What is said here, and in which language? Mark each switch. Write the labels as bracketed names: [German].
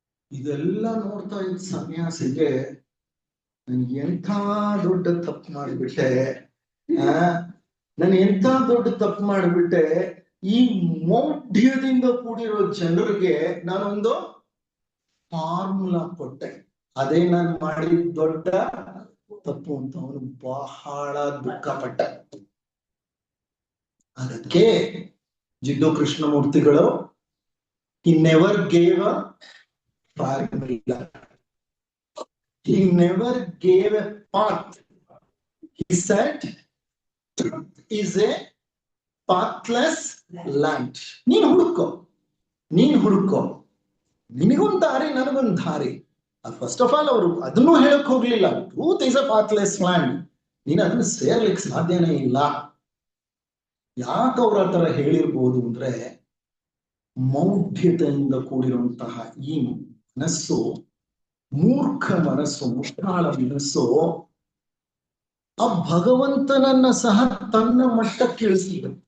[Kannada] ಇದೆಲ್ಲ ನೋಡ್ತಾ ಇದ್ದ ಸನ್ಯಾಸಿಗೆ ನನ್ಗೆ ಎಂಥ ದೊಡ್ಡ ತಪ್ಪು ಮಾಡಿಬಿಟ್ಟೆ, ನಾನು ಎಂಥ ದೊಡ್ಡ ತಪ್ಪು ಮಾಡಿಬಿಟ್ಟೆ. ಈ ಮೌಢ್ಯದಿಂದ ಕೂಡಿರೋ ಜನರಿಗೆ ನಾನೊಂದು ಫಾರ್ಮುಲಾ ಕೊಟ್ಟೆ, ಅದೇ ನಾನು ಮಾಡಿದ ದೊಡ್ಡ ತಪ್ಪು ಅಂತ ಅವನು ಬಹಳ ದುಃಖಪಟ್ಟ. ಅದಕ್ಕೆ ಜಿಡ್ಡು ಕೃಷ್ಣಮೂರ್ತಿಗಳು [English] he never gave a formula, he never gave a path. He said truth is a pathless land. [Kannada] ನೀನ್ ಹುಡುಕೋ, ನೀನ್ ಹುಡುಕೋ, ನಿನಗೊಂದು ದಾರಿ ನನಗೊಂದು ದಾರಿ. [English] first of all [Kannada] ಅವರು ಅದನ್ನು ಹೇಳಕ್ ಹೋಗ್ಲಿಲ್ಲ, [English] truth is a pathless land, [Kannada] ನೀನು ಅದನ್ನು ಸೇರ್ಲಿಕ್ಕೆ ಸಾಧ್ಯನೇ ಇಲ್ಲ. ಯಾಕೆ ಅವ್ರ ಆ ತರ ಹೇಳಿರ್ಬೋದು ಅಂದ್ರೆ, ಮೌಢ್ಯತೆಯಿಂದ ಕೂಡಿರುವಂತಹ ಈ ಮನಸ್ಸು, ಮೂರ್ಖ ಮನಸ್ಸು, ಮುಟ್ಟಾಳ ಮನಸ್ಸು ಆ ಭಗವಂತನನ್ನ ಸಹ ತನ್ನ ಮಟ್ಟಕ್ಕೆ ಇಳಿಸಿದ.